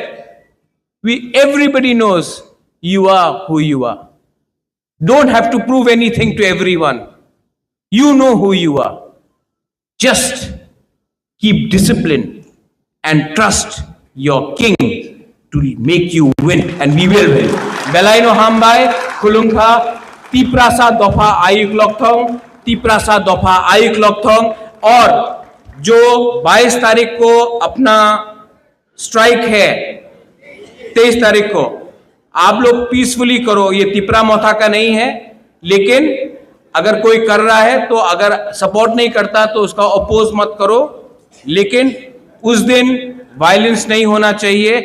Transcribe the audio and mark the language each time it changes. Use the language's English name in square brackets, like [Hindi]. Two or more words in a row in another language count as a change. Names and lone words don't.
[English] Everybody knows you are who you are. Don't have to prove anything to everyone. You know who you are. Just keep discipline and trust your king to make you win, and we will win. [Kok Borok] Belaino hambai khulungkha tiprasa dofa ayuk lokthong, tiprasa dofa ayuk lokthong. [Hindi] और जो 22 तारीख को अपना स्ट्राइक है, 23 तारीख को आप लोग पीसफुली करो। ये तिपरा मोथा का नहीं है, लेकिन अगर कोई कर रहा है तो अगर सपोर्ट नहीं करता तो उसका अपोज मत करो, लेकिन उस दिन वायलेंस नहीं होना चाहिए।